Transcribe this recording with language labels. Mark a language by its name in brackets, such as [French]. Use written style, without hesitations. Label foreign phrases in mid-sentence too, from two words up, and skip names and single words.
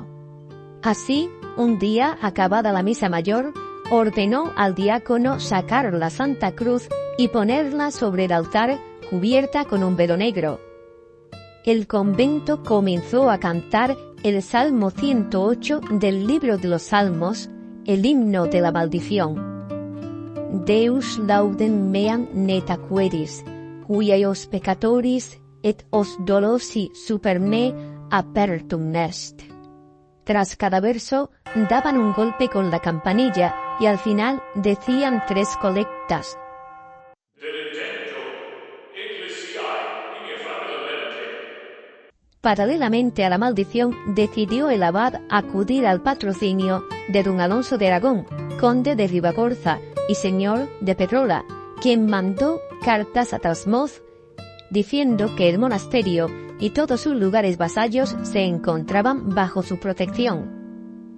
[Spanish] Así, un día, acabada la misa mayor, ordenó al diácono sacar la Santa Cruz y ponerla sobre el altar, cubierta con un velo negro. El convento comenzó a cantar el Salmo 108 del libro de los Salmos, el himno de la maldición. [Latin] Deus laudem meam netaqueris, huios peccatoris et os dolosi super me apertum est. [Spanish] Tras cada verso daban un golpe con la campanilla y al final decían 3 colectas. Paralelamente a la maldición, decidió el abad acudir al patrocinio de don Alonso de Aragón, conde de Ribagorza y señor de Pedrola, quien mandó cartas a Trasmoz diciendo que el monasterio y todos sus lugares vasallos se encontraban bajo su protección.